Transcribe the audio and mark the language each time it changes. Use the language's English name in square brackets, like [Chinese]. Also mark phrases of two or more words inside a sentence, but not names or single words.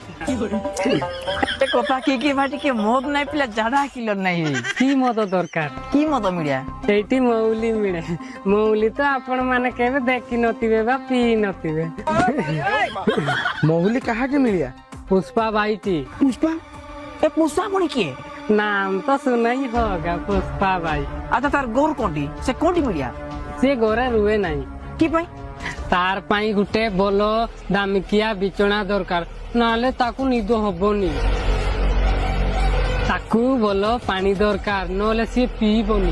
[Odia] ଏ କଥା କି ଭାଇ ଟିକେ ମଦ ନାଇଁ ପିଲା ଜାଡା କିଲର ନାଇଁ କି ମଦ ଦରକାର? କି ମଦ ମିଳିଆ? ସେଇଠି ମଉଲି ମିଳେ। ମଉଲି ତ ଆପଣ ମାନେ କେବେ ଦେଖି ନଥିବେ ବା ପିଇ ନଥିବେ। ମହୁଲି କାହାକେ ମିଳିଆ? ପୁଷ୍ପା ଭାଇଟି। ପୁଷ୍ପା ଏ ପୁଷ୍ପା ପୁଣି କିଏ? [Hindi] नाम तो सुना ही होगा पुष्पा भाई। [Odia] ଆଚ୍ଛା ତାର ଗୋର କୋଉଠି? ସେ କୋଉଠି ମିଳିଆ? ସେ ଘରେ ରୁହେ ନାହିଁ। କି ପାଇଁ? ତାର ପାଇଁ ଗୋଟେ ଭଲ ଦାମିକିଆ ବିଛଣା ଦରକାର, ନହେଲେ ତାକୁ ନିଦ ହବନି। ତାକୁ ଭଲ ପାଣି ଦରକାର, ନହେଲେ ସିଏ ପିଇବନି।